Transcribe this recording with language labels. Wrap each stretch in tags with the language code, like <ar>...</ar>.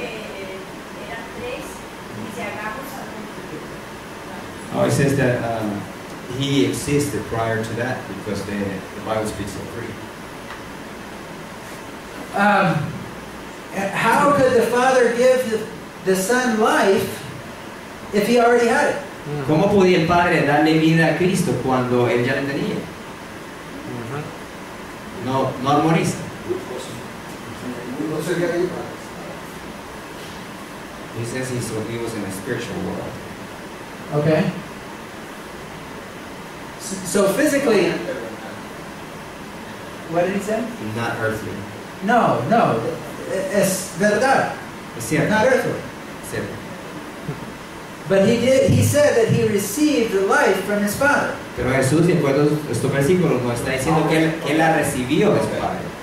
<es>que eran tres y se hagamos a</es> <en>Oh, it says that he existed prior to that because the Bible speaks of three. How could the Father give the Son life if he already had it?</en> <es>¿Cómo podía el Padre darle vida a Cristo cuando Él ya la tenía? No armoniza. No sería igual.</es> <en>He says he was in a spiritual world. Okay. So physically, what did he say? Not earthly.</en> <es>No, es verdad. Es cierto.</es> <en>Not earthly.</en> <es>Es cierto.</es> <en>But he said that he received the life from his Father.</en> <es>Pero Jesús, en cuanto a estos versículos, nos está diciendo que él la recibió de su Padre.</es>